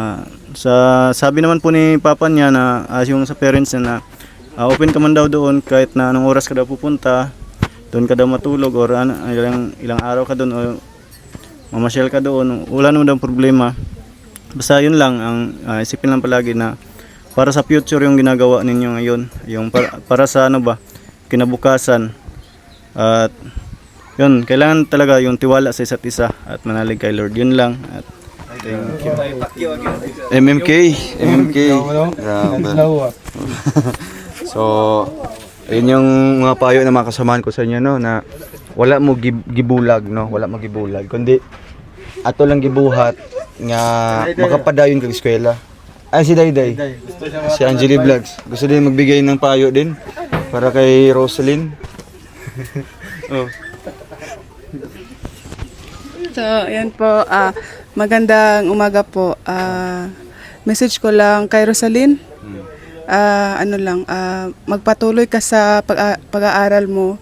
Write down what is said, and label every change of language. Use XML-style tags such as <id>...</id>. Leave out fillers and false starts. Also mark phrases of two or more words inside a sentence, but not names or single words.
<tl>At sabi naman po ni papa niya na yung sa parents niya na open ka man daw doon kahit na anong oras ka daw pupunta, doon ka daw matulog or ilang araw ka doon o mamasyal ka doon, wala naman daw problema. Basta yun lang, ang isipin lang palagi na para sa future yung ginagawa ninyo ngayon, yung para sa ano ba, kinabukasan. At yun, kailangan talaga yung tiwala sa isa't isa at manalig kay Lord. Yun lang. At</tl> <en>thank you.</en> <tl>MMK. Grabe. So, ayun yung mga payo na mga kasamahan ko sa inyo, no,</tl> <ceb>na wala mo gibulag, no, wala mo gibulag, kundi ato lang gibuhat nga makapadayon kag eskwela.</ceb> <tl>Ay, si Dayday. Si Angeli Vlogs. Gusto din magbigay ng payo din para kay Rosaline. Oh. So, ayan po. Magandang umaga po. Message ko lang kay Rosaline. Magpatuloy ka sa pag-aaral mo.</tl>